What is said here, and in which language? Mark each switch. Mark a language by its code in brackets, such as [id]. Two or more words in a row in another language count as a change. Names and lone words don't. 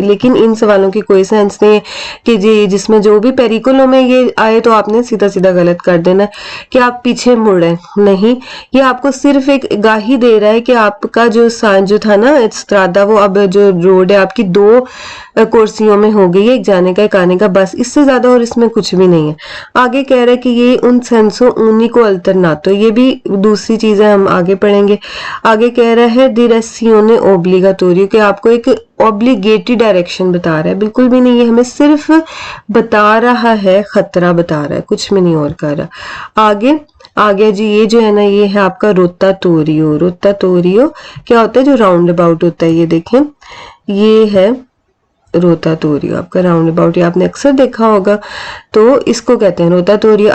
[hi] लेकिन इन सवालों की कोई सेंस नहीं है कि जी जिसमें जो भी पेरिकोलो में ये आए तो आपने सीधा सीधा गलत कर देना कि आप पीछे मुड़े, नहीं, ये आपको सिर्फ एक गाही दे रहा है कि आपका जो था ना स्ट्रादा, वो अब जो रोड है आपकी 2 कुर्सियों में हो गई है, एक जाने का एक आने का, बस, इससे ज्यादा और इसमें कुछ भी नहीं है। आगे कह रहा है कि ये [it] un senso unico alternato, [hi] ये भी दूसरी चीज है, हम आगे पढ़ेंगे। आगे कह रहा है [it] direzione obbligatorio [hi] कि आपको एक [en] obligatory direction [hi] बता रहा है, बिल्कुल भी नहीं है, हमें सिर्फ बता रहा है, खतरा बता रहा है, कुछ भी नहीं और कर रहा। आगे जी ये जो है ना, ये है आपका रोटाटोरियो। रोटाटोरियो क्या होता है? जो [en] round about [hi] होता है, ये देखें, ये है रोटाटोरियो आपका [en] round about, [hi] ये आपने अक्सर देखा होगा, तो इसको कहते हैं रोटाटोरियो।